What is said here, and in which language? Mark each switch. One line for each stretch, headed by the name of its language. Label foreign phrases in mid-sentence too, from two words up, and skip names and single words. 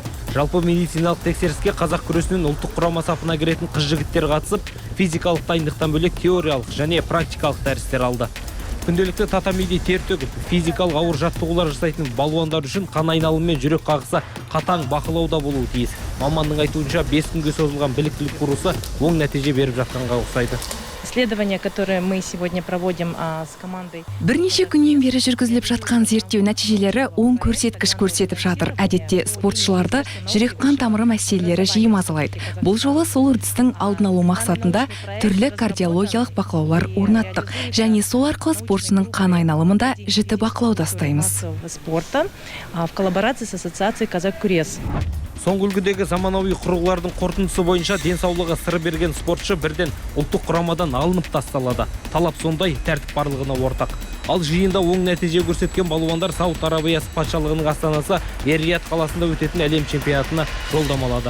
Kazakh: Жалпы медициналық тексеріске қазақ күресінің ұлттық құрама сапына кіретін қыз-жігіттер қатысып, физикалық дайындықтан бөлек теориялық және практикалық дәрістер алды. Күнделікті татамиде тер төгіп, физикалық ауыр жаттығулар жасайтын балуандар үшін қан айналымы мен жүрек қағысы қатаң бақылауда болуы тиіс. Маманның айтуынша 5 күнге созылған біліктілік курсы оң нәтиже беріп жатқанға ұқсайды.
Russian: Исследования, которые мы сегодня проводим с командой.
Kazakh: Бірнеше күннен бері жүргізіліп жатқан зерттеу нәтижелері оң көрсеткіш көрсетіп жатыр. Әдетте спортшыларды жүрек қан тамыры мәселелері жиі мазалайды. Бұл жолы сол үрдістің алдын алу мақсатында түрлі кардиологиялық бақылаулар орнаттық. Және сол арқылы спортшының қан айналымында жіті бақылауда ұстаймыз.
Russian: Спорта в коллаборации с ассоциацией Казак Күрес.
Kazakh: Соңғы үлгідегі заманауи құрылғылардың қорытындысы бойынша денсаулығы сыр берген спортшы бірден ұлттық құрамадан алынып тасталады. Талап сондай, тәртіп барлығына ортақ. Ал жиында оң нәтиже көрсеткен балуандар Сауд Арабиясы патшалығының астанасы Эр-Рияд қаласында өтетін әлем чемпионатына жолдамалады.